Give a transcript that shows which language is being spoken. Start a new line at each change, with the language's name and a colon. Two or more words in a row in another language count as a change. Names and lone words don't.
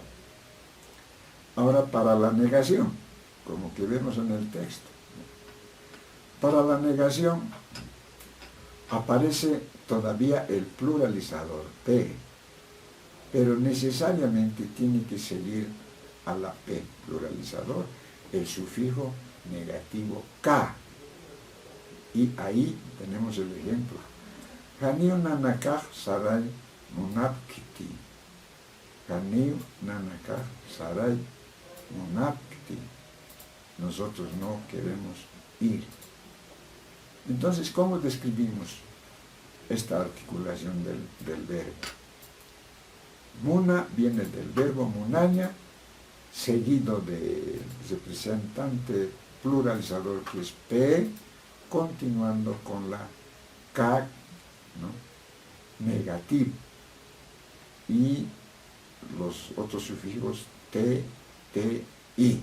Spanish: Ahora, para la negación, como que vemos en el texto, para la negación aparece todavía el pluralizador P, pero necesariamente tiene que seguir a la P pluralizador el sufijo negativo K. Y ahí tenemos el ejemplo.
Aymara: Haniu nanakaj saray munapkiti. Haniu nanakaj saray munapkiti.
Spanish: Nosotros no queremos ir. Entonces, ¿cómo describimos esta articulación del verbo? Muna viene del verbo munaña, seguido del representante pluralizador, que es P, continuando con la K, ¿no?, negativo, y los otros sufijos T, T, I.